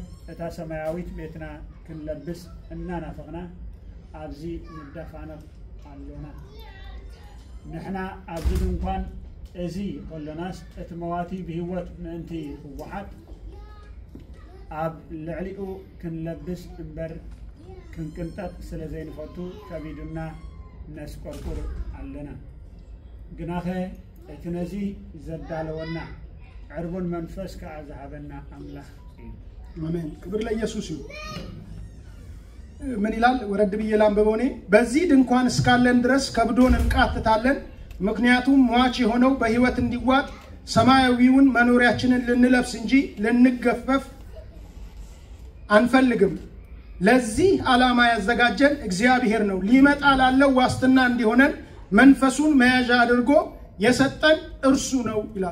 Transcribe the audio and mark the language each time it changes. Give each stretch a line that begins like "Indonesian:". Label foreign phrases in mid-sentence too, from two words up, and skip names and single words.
Tigrinya: እታ ሰማያዊት ቤትና ክንለብስ እናናፈቕና ኣብዚ ንዳፋነቕ ኣሎና ንሕና ኣብዚ ድንኳን እዚ ከሎናስ እቲ መዋቲ ብህይወት ምእንቲ ህወሓት ኣብ ልዕሊኡ ክንለብስ እምበር ክንቅንጠጥ ስለ ዘይንፈቱ ከቢድና ነስቆርቁር ኣለና ግናኸ እቲ ነዚ ዘዳለወና ዕርቡን መንፈስ ከዓ ዝሃበና አምላክ እዩ
Amharic: አሜን ክብር ለኢየሱስ ይሁን ምን ይላል ወረድ ብዬ ላንብበውኔ በዚህ ድንኳን እስካለን ድረስ ከብዶን እንቃትታለን ምክንያቱም ሟች የሆነው በህይወት እንዲዋጥ ሰማያዊውን መኖሪያችንን ልንለብስ እንጂ ልንገፈፍ አንፈልግም ለዚህ ዓላማ ያዘጋጀን እግዚአብሔር ነው ሊመጣ ላለው ዋስትና እንዲሆነን መንፈሱን መያዣ አድርጎ የሰጠን እርሱ ነው ይላል